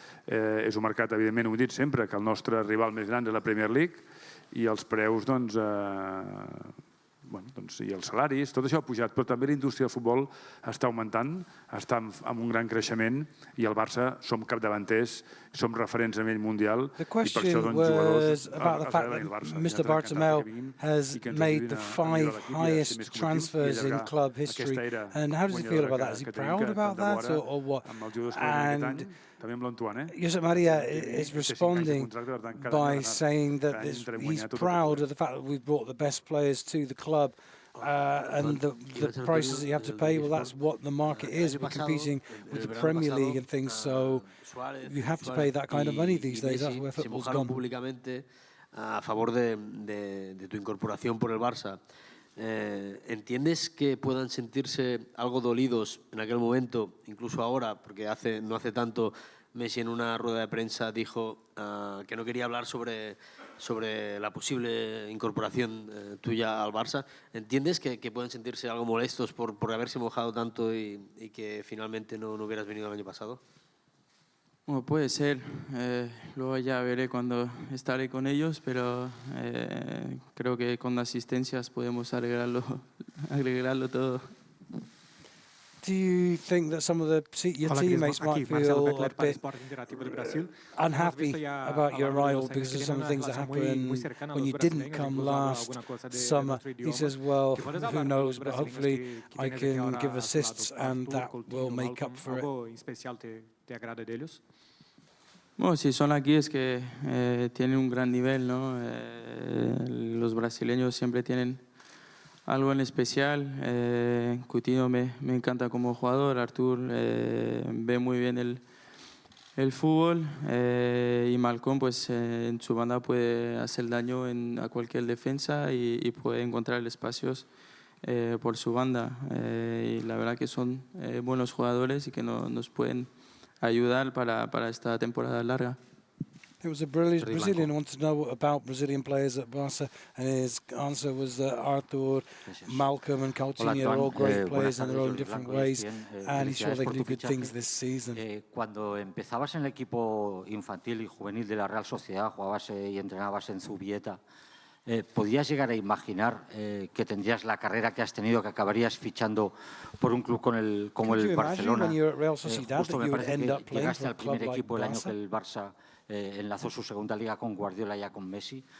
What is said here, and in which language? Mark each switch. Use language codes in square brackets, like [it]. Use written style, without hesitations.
[ca] És un mercat, evidentment, ho hem dit sempre, que el nostre rival més gran és la Premier League i els preus, i els salaris, tot això ha pujat, però també la indústria del futbol està augmentant, està en un gran creixement i el Barça som capdavanters, som referents a nivell mundial i per això jugadors [en] about the fact that Mr. Bartomeu has made the 5 highest transfers in club history, and how does he feel about that? Is he proud about that or what? And Josep Maria is responding by saying that he's proud of the fact that we've brought the best players to the club and the prices that you have to pay, well, that's what the market is. We're competing with the Premier League and things, so you have to pay that kind of money these days. That's where football's gone. [es] Públicamente a favor de tu incorporación por el Barça. ¿Entiendes que puedan sentirse algo dolidos en aquel momento, incluso ahora, porque no hace tanto Messi en una rueda de prensa dijo que no quería hablar sobre la posible incorporación tuya al Barça? ¿Entiendes que pueden sentirse algo molestos por haberse mojado tanto y que finalmente no hubieras venido el año pasado? Bueno, puede ser. Luego ya veré cuando estaré con ellos, pero creo que con asistencias podemos arreglarlo todo. [en] Do you think that some of your teammates might feel a bit unhappy about your arrival because of some things that happened when you didn't come last summer? He says, well, who knows, but hopefully I can give assists and that will make up for it. [es] Bueno, si son aquí es que tienen un gran nivel, ¿no? Los brasileños siempre tienen algo en especial. Coutinho me encanta como jugador, Artur ve muy bien el fútbol y Malcolm pues en su banda puede hacer daño a cualquier defensa y puede encontrar espacios por su banda. Y la verdad que son buenos jugadores y que nos pueden ayudar para esta temporada larga. [en] It was a Brazilian who wanted to know about Brazilian players at Barca, and his answer was that Arthur, Malcolm and Coutinho are all great players in their own different ways, and he's sure they can do good things this season. [es] Cuando empezabas en el equipo infantil y juvenil de la Real Sociedad, jugabas y entrenabas en Zubieta, ¿podías llegar a imaginar que tendrías la carrera que has tenido, que acabarías fichando por un club como el Barcelona? Justo me parece que llegaste al primer equipo el año que el Barça enlazó su segunda liga con Guardiola ya con Messi.